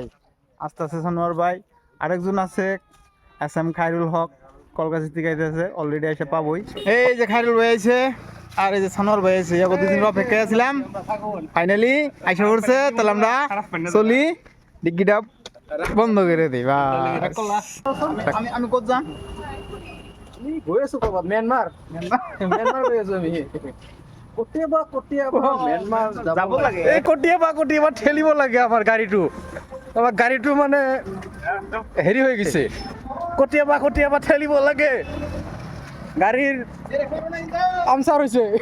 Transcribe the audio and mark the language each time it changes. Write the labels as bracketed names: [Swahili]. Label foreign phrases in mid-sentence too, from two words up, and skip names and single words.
[Bangla] আস্তে আস্তে সানোয়ার ভাই, আরেকজন আছে SM খায়রুল হক, কলকাতা থেকে আইতেছে। অলরেডি এসে পাবোই। এই যে খায়রুল ভাই আছে, আর এই যে সানোয়ার ভাই আছে। দুদিন অপেক্ষায় ছিলাম, ফাইনালি আইসা করছে। তাহলে আমরা চলি, ডিগ্গিটা বন্ধ করে দিই। আমি কোথ যাম? মিয়ানমার [Assamese] যাব লাগে এই কটিয়াবা ঠেলিব লাগে আমার গাড়িটো মানে হেৰি হৈ গৈছে। কটিয়াবা ঠেলিব লাগে, গাড়ীৰ পামচাৰ হৈছে।